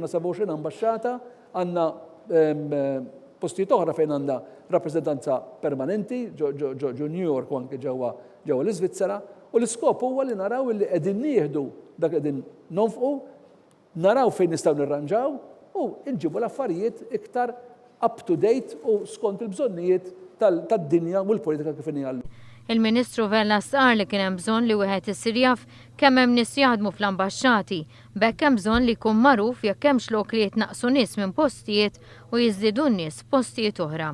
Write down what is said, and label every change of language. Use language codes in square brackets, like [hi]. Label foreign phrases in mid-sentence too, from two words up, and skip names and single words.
[mt] Għandna 27 ambaxxata, għandna postijiet oħra fejn għandha rappreżentanza permanenti ġo New York u anke ġewwa l-Iżvizzera, u l-iskop huwa li naraw li qegħdin nieħdu dak qegħdin nonfqu, naraw fejn nistgħu nirranġaw u nġibu l-affarijiet iktar [en] up to date [mt] u skont il-bżonnijiet tad-dinja u l-politika kif inhi. Il-Ministru Vella sqar li kien hemm bżonn li wieħed isir jaf kemm hemm nies jaħdmu fl-ambaxxati, b'hekk hemm bżonn li jkun magħruf jekk hemmx lok li jitnaqsu nies minn postijiet u jiżdiedu n-nies postijiet oħra.